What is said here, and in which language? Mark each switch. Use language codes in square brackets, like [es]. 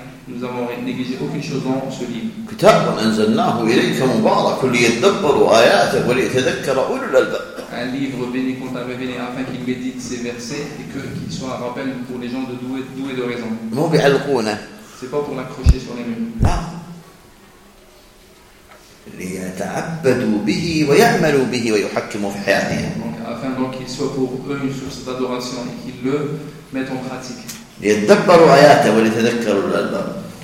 [fr] Nous avons négligé aucune chose dans ce livre. [ar] كتاب أنزلناه إليك مبارك ليتدبر آياته وليتذكر أولو الألباب. [fr] Un livre béni qu'on t'a révélé afin qu'il médite ces versets et qu'il soit un rappel pour les gens de doués de raison. [ar] مو بيعلقونه. [fr] C'est pas pour l'accrocher sur les murs. [ar] لا. ليتعبدوا به ويعملوا به ويحكموا في حياتهم. [fr] Afin donc qu'il soit pour eux une source d'adoration et qu'ils le mettent en pratique. [ar] ليتدبروا آياته وليتذكروا الألباب.